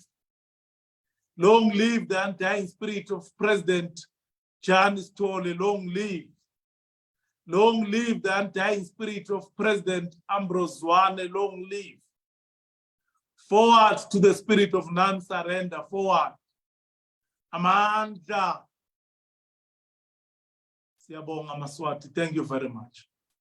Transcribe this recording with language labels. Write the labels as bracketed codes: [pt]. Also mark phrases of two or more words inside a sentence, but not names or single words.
[en] Long live the undying spirit of President Janice Tole, long live. Long live the undying spirit of President Ambrose Zwane, long live. Forward to the spirit of non-surrender, forward. [ss] Amandla. Siyabonga Maswati, [en] thank you very much.